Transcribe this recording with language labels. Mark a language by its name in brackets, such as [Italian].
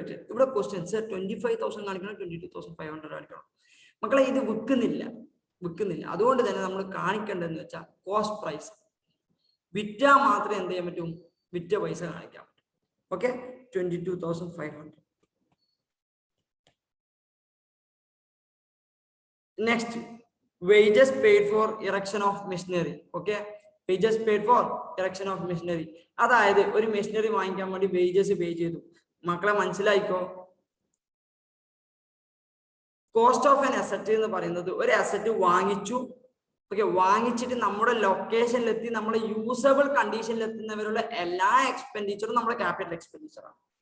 [Malayalam] ഇവിടെ ക്വസ്റ്റ്യൻസ് 25,000 കാണിക്കണം, 22,500 കാണിക്കണം. മക്കളെ ഇത് വിൽക്കുന്നില്ല. അതുകൊണ്ട് തന്നെ നമ്മൾ കാണിക്കേണ്ടതെന്ന് വെച്ചാൽ കോസ്റ്റ് പ്രൈസ്. വിറ്റാ മാത്രമേ എന്ത് ചെയ്യാൻ പറ്റും, വിറ്റ പൈസ കാണിക്കാൻ പറ്റും. Okay, 22,500. [English] Next, wages paid for erection of machinery. Okay, wages paid for erection of machinery. [Malayalam] അതായത് ഒരു മെഷീനറി വാങ്ങിക്കാൻ വേണ്ടി വേജസ് പേ ചെയ്തു. മക്കളെ മനസ്സിലായിക്കോ? കോസ്റ്റ് ഓഫ് ആൻ അസറ്റ് എന്ന് പറയുന്നത് ഒരു അസറ്റ് വാങ്ങിച്ചു, ഓക്കെ, വാങ്ങിച്ചിട്ട് നമ്മുടെ ലൊക്കേഷനിലെത്തി നമ്മുടെ യൂസബിൾ കണ്ടീഷനിൽ എത്തുന്നവരുടെ എല്ലാ എക്സ്പെൻഡിച്ചറും നമ്മുടെ ക്യാപിറ്റൽ എക്സ്പെൻഡിച്ചർ ആണ്.